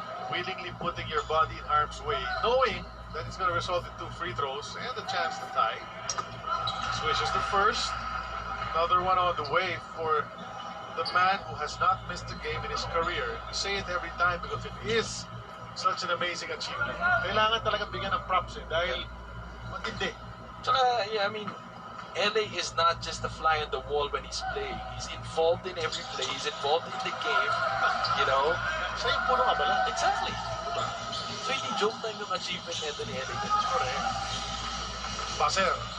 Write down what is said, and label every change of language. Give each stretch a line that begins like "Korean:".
English: Willingly putting your body in harm's way, knowing that it's going to result in 2 free throws and a chance to tie. Swishes the first. Another one on the way for the man who has not missed a game in his career. We say it every time because it is such an amazing achievement.
Filipino: Kailangan talaga bigyan ng props dahil matindi.
English: Yeah, I mean, LA is not just a fly on the wall when he's playing. He's involved in every play. He's involved in the game. You know?
Filipino: Siya yung puno abala.
English: Exactly.
Filipino: So hindi joke lang yung achievement nito ni LA. Baser.